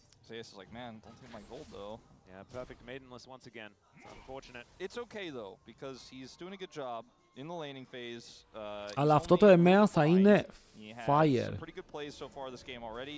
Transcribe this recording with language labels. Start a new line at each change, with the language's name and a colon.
English: Zeus is like, man, don't take my gold though. Yeah, perfect maidenless once again. It's unfortunate. It's okay though, because he's doing a good job in the laning phase.
Greek: Αλλά αυτό το EMEA θα είναι fire.
English: Pretty good plays so far this game already.